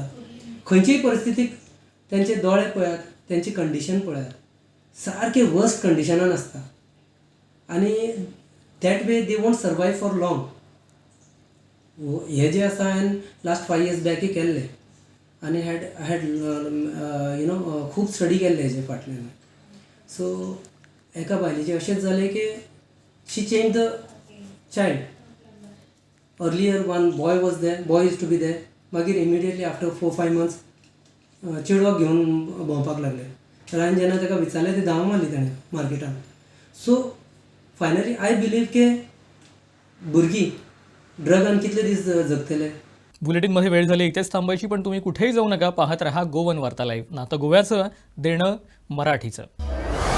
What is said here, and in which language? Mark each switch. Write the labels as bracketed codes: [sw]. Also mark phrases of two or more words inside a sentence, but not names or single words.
[kok] खंयचीय परिस्थितीक त्यांचे दोळे पळयात, त्यांची कंडिशन पळयात, सारके वर्स्ट कंडिशनान आसता आनी [en] that way they won't survive for long. [kok] हे जे आसा हांवें [en] last 5 years [kok] बॅकूय केल्ले आनी हॅड खूब स्टडी केल्ले हेजे फाटल्यान. सो एका बायलेचें अशेंच जालें की [en] she change the child. earlier one boy was there, boy use to be there. [kok] मागीर [en] immediately after 4-5 months [kok] चेडवाक घेवन भोंवपाक लागले. तर हांवें जेन्ना ताका विचारलें ती धांव मारली ताणें मार्केटान. [en] so finally I believe [kok] की भुरगीं ड्रगान कितले दीस जगतले. [mr] बुलेटिनमध्ये वेळ झाली इथेच थांबायची, पण तुम्ही कुठेही जाऊ नका. पाहत रहा गोवन वार्ता लाईव्ह. नातं गोव्याचं, देणं मराठीचं.